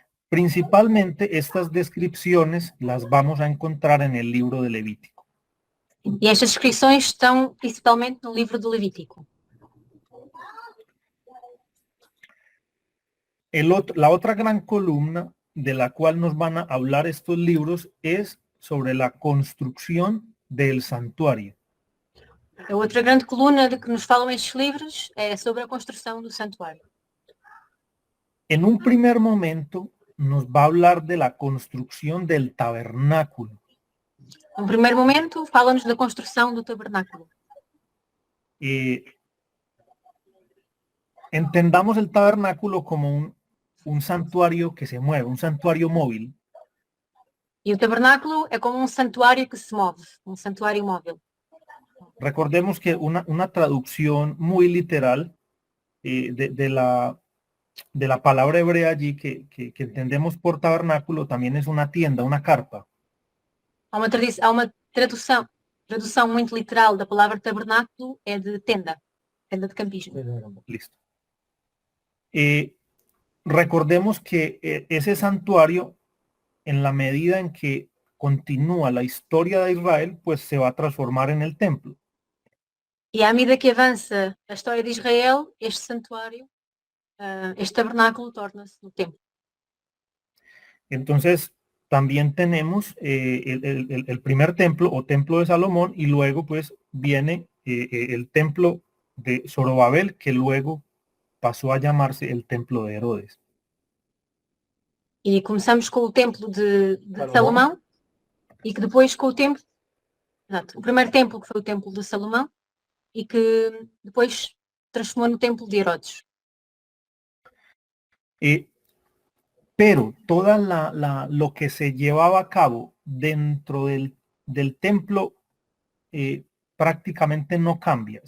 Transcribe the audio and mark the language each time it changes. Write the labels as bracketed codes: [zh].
[es] Principalmente estas descripciones las vamos a encontrar en el libro de Levítico. [pt] E estas descrições estão principalmente no livro do Levítico. [es] La otra gran columna de la cual nos van a hablar estos libros es sobre la construcción del santuario. [pt] A outra grande coluna de que nos falam estes livros é sobre a construção do santuário. [es] En un primer momento nos va a hablar de la construcción del tabernáculo. [pt] No primeiro momento, fala-nos da construção do tabernáculo. [es] Entendamos el tabernáculo como un santuario que se mueve, un santuario móvil. [pt] E o tabernáculo é como um santuário que se move, um santuário móvel. [es] Recordemos que una traducción muy literal de de la palabra hebrea allí que entendemos por tabernáculo también es una tienda, una carpa. [pt] Há uma tradução muito literal da palavra tabernáculo é de tenda de campismo. [es] Listo. Recordemos que ese santuario, en la medida en que continúa la historia de Israel, pues se va a transformar en el templo. [pt] E à medida que avança a história de Israel, este santuário, este tabernáculo torna-se no templo. [es] Entonces, también tenemos el primer templo o templo de Salomón, y luego pues viene el templo de Zorobabel, que luego pasó a llamarse el templo de Herodes. [pt] E começamos com o templo de Salomão e que depois com o templo, exato, o primeiro templo que foi o templo de Salomão e que depois transformou no templo de Herodes. [es] Pero toda lo que se llevaba a cabo dentro del templo prácticamente no cambia.